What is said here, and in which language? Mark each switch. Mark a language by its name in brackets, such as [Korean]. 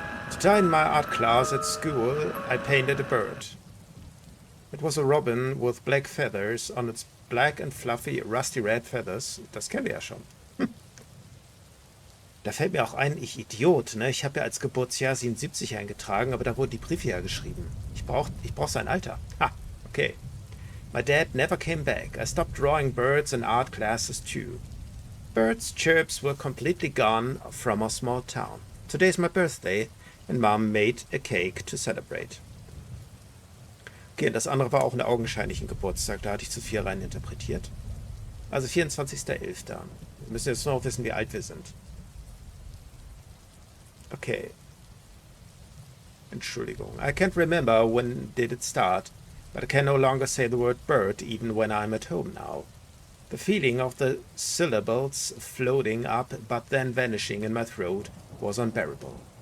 [English] Today in my art class at school, I painted a bird. It was a robin with black feathers on its black and fluffy rusty red feathers. [German] Das kennen wir ja schon. Da fällt mir auch ein, ich Idiot, ne? Ich habe ja als Geburtsjahr 77 eingetragen, aber da wurden die Briefe ja geschrieben. Ich brauch sein Alter. Ha, okay. [English] My dad never came back. I stopped drawing birds in art classes too. Birds' chirps were completely gone from our small town. Today's my birthday and Mom made a cake to celebrate. [German] Okay, das andere war auch ein augenscheinlichen Geburtstag. Da hatte ich zu viel rein interpretiert. Also 24.11. Wir müssen jetzt nur noch wissen, wie alt wir sind. Okay. Entschuldigung. [English] I can't remember when did it start, but I can no longer say the word bird even when I'm at home now. The feeling of the syllables floating up but then vanishing in my throat was unbearable.